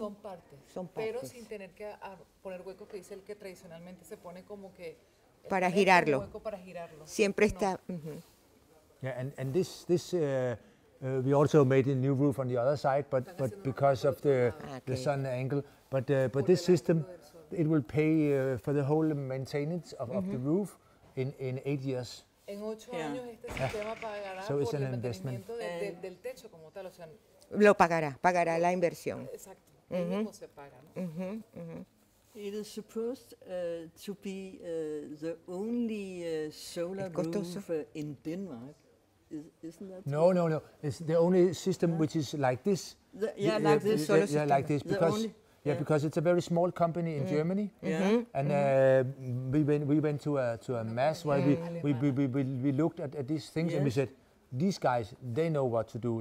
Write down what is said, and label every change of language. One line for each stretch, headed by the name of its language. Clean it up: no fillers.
Spanish: Son partes, pero sin tener que poner huecos, que dice el que tradicionalmente se pone como que... Para girarlo. Un hueco para girarlo. Siempre está...
English: Yeah, and this we also made a new roof on the other side, but because of the sun angle. But this system, it will pay for the whole maintenance of the roof in 8 years.
Spanish: En 8 años este sistema pagará
English: So
Spanish: por el mantenimiento del techo como tal, o sea, lo pagará la inversión. Exacto, mismo se paga, ¿no?
English: It is supposed to be the only solar roof in Denmark. Isn't that no, it's the only system which is like this. Like this. Like this because it's a very small company in Germany, and we went to a mass where we looked at these things and we said, these guys, they know what to do.